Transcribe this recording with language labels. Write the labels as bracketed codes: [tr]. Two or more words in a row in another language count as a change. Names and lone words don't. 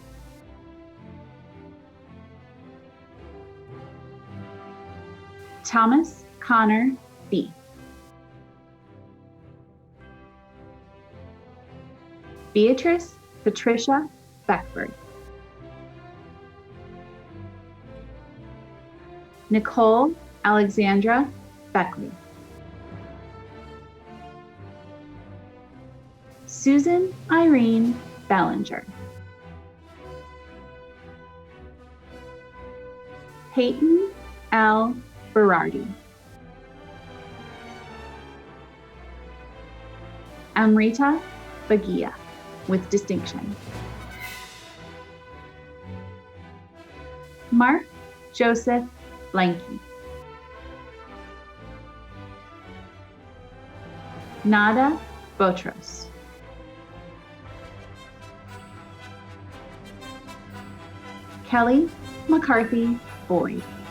[en] Thomas Connor B. Beatrice Patricia Beckford. Nicole Alexandra Beckley. Susan Irene Bellinger. Peyton L. Berardi. Amrita Bagia, with distinction. Mark Joseph Blanky. Nada Botros. Kelly McCarthy Boyd.